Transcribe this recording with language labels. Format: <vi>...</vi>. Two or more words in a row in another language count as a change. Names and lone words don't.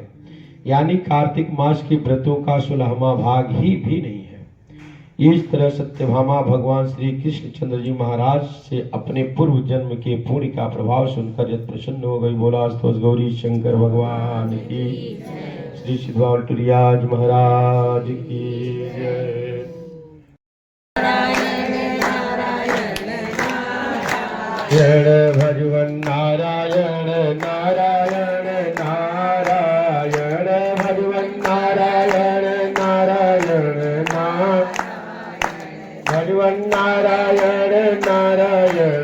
<hi>यानी कार्तिक मास के व्रतों का 16वां भाग ही भी नहीं है। इस तरह सत्यभामा भगवान श्री कृष्ण चंद्र जी महाराज से अपने पूर्व जन्म के पुण्य का प्रभाव सुनकर जब प्रसन्न हो गई। बोला स्तोष गौरी शंकर भगवान की, श्री सिद्धवाल टुरियाज महाराज की जय। भजवन नारायण नारायण नारायण, भजवन नारायण नारायण नारायण, भजवन नारायण नारायण</hi>